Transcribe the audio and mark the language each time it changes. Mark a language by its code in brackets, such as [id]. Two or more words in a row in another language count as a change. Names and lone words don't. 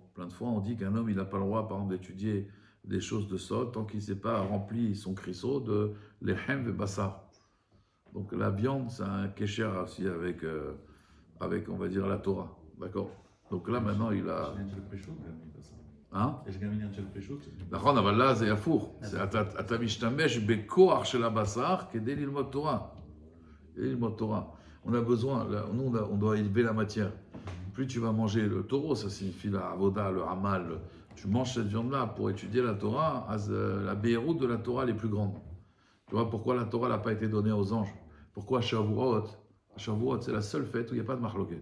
[fr] Plein de fois, on dit qu'un homme, il n'a pas le droit, par exemple, d'étudier des choses de sol tant qu'il ne s'est pas rempli son crissot de lehem et bassar. Donc la viande, c'est un kécher aussi avec, on va dire, la Torah. D'accord? Donc là, maintenant, il a... Hein? [he] נכון, אבל là, זה הפוך. אתה משתמש בכוח של הבשר כדי ללמוד תורה. ללמוד תורה. [fr] On a besoin, nous on doit élever la matière. Plus tu vas manger le taureau, ça signifie la avoda, le hamal. Tu manges cette viande-là pour étudier la Torah, la béhéroute de la Torah elle est plus grande. Tu vois pourquoi la Torah n'a pas été donnée aux anges? Pourquoi Shavuot? Shavuot, c'est la seule fête où il n'y a pas de marloquet.